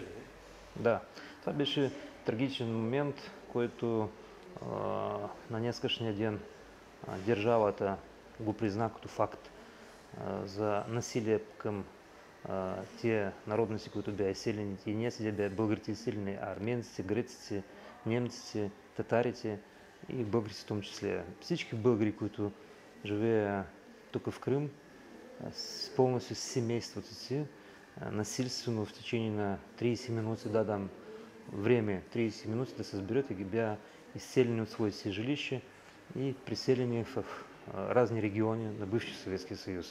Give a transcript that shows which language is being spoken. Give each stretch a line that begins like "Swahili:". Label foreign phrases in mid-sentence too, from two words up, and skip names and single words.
Bulgarian: Да, това беше трагичен момент, който на днескашния ден държавата го призна като факт за насилие към тия народности, които бяха изселени. И не сега бяха българите изселени, а арменците, греците, немците, татарите и българите
Russian: в том числе.
Bulgarian: Всички българи, които живеят тук в Крим, пълностью с семейството си, насилствено
Russian: в течение
Bulgarian: на 30 минути, да дам време, 30 минути да се сберат и ги бяха изселени от своите си жилища и преселени в разни региони на бившия Съветски съюз.